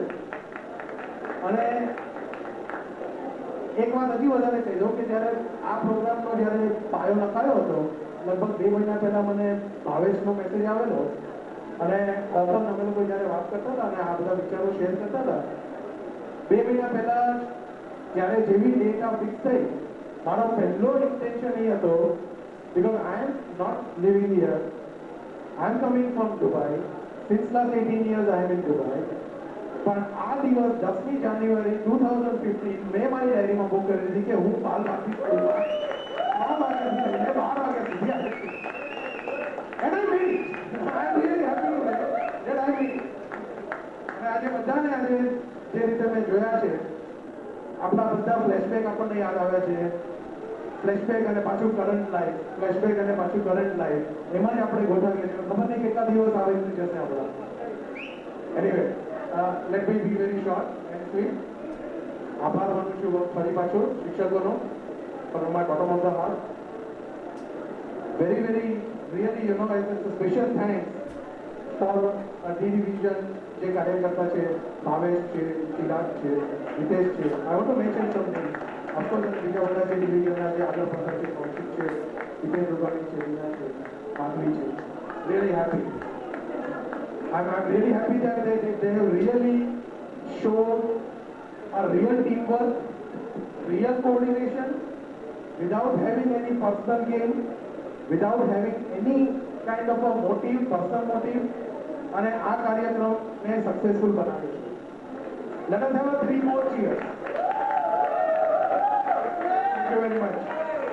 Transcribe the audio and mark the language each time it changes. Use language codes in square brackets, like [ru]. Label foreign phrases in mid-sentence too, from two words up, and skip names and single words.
[gu] અને એક વાત હજી વધારે કહી દઉં કે જ્યારે આ પ્રોગ્રામનો જ્યારે પાયો નખાયો હતો, લગભગ 2 મહિના પહેલા મને ભાવેશનો મેસેજ આવેલો અને ઓફર અમે લોકો જ્યારે વાત કરતા હતા અને આ બધા વિચારો શેર કરતા હતા, 2 મહિના પહેલા જ્યારે જેવી ડેટ આ ફિક્સ થઈ, મારો પહેલો ઇન્ટેન્શન એ હતો, [en] because I am not living here, I am coming from Dubai, since last 18 years I am in Dubai. [gu] પણ આ દિવસ 10મી જાન્યુઆરી 2015 મેં મારી ડાયરીમાં બુક કરી દીધી કે હું બાલ ભારતી સ્કૂલમાં 3 વાગ્યાથી લઈને 12 વાગ્યા સુધી આવીશ. [en] And I mean it. I am really happy that I mean it. [gu] અને આજે બધાને આજે જે રીતે મેં જોયા છે, આપણા બધા ફ્લેશબેક આપણને યાદ આવ્યા છે. ફ્લેશબેક અને પાછું [en] current life, [gu] ફ્લેશબેક અને પાછું [en] current life, [gu] એમાં જ આપણે ગોઠવીએ છીએ. ખબર નહીં કેટલા દિવસ આવે જશે આપણા. [en] Anyway, let me be very short and sweet. [gu] આભાર માનું છું ફરી પાછો શિક્ષકોનો, [en] from my bottom of the heart. વેરી really, you know, it's a special thanks for D division [gu] જે કાર્યકર્તા છે, ભાવેશ છે, ચિરાગ છે, હિતેશ છે. [en] I want to mention something. Of course, [gu] બીજા બધા જે ડિવિઝનના જે આગળ પડતા છે, કૌશિક છે, હિતેશ રૂપાણી છે, રીના છે, માધવી છે. [en] Really happy. I'm really happy that they have really shown a real teamwork, real coordination, without having any personal gain, without having any kind of a motive, personal motive, [gu] અને આ કાર્યક્રમને સક્સેસફુલ બનાવ્યો છે. [en] Let us have a 3 more cheers. Thank you very much.